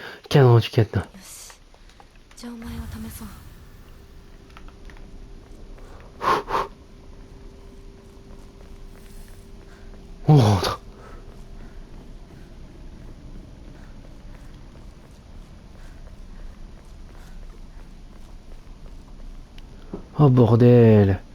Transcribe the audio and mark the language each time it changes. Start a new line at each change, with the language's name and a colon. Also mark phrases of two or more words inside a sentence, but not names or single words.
French: cadran du cadenas.
Japanese: よし錠前を試そう。
French: On rentre. Oh bordel.